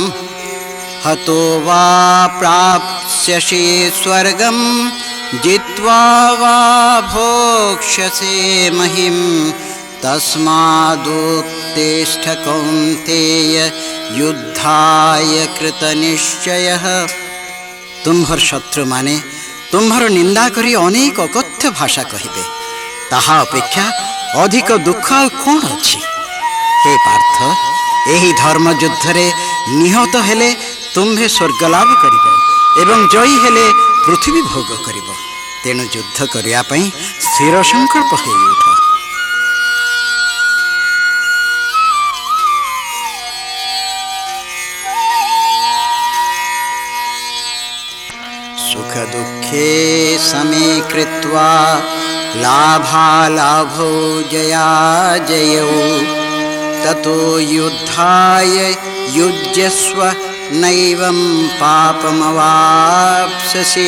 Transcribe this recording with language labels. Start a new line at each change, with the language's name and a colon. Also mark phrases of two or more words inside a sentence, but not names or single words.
Sanskrit: हतो वा प्राप्स्यसि स्वर्गं जित्वा वा भोक्ष्यसे महिम्। तस्मादुत्तिष्ठ कौन्तेय युद्धाय कृतनिश्चयः।
Odia: ତୁମ୍ଭର ଶତ୍ରୁ ମାନେ ତୁମ୍ଭର ନିନ୍ଦା କରି ଅନେକ ଅକଥ୍ୟ ଭାଷା କହିବେ। ତାହା ଅପେକ୍ଷା ଅଧିକ ଦୁଃଖ କଅଣ ଅଛି? ହେ ପାର୍ଥ, ଏହି ଧର୍ମ ଯୁଦ୍ଧ ରେ ନିହତ ହେଲେ ତୁମ୍ଭେ ସ୍ୱର୍ଗ ଲାଭ କରିବେ ଏବଂ ଜୟୀ ହେଲେ ପୃଥିବୀ ଭୋଗ କରିବ। ତେଣୁ ଯୁଦ୍ଧ କରିବା ପାଇଁ ସ୍ଥିର ସଙ୍କଳ୍ପ ହୋଇ ଉଠ।
Sanskrit: सुख दुःखे समे कृत्वा लाभालाभौ जयाजयौ ततो युद्धाय युज्यस्व नैवं पापमवाप्स्यसि।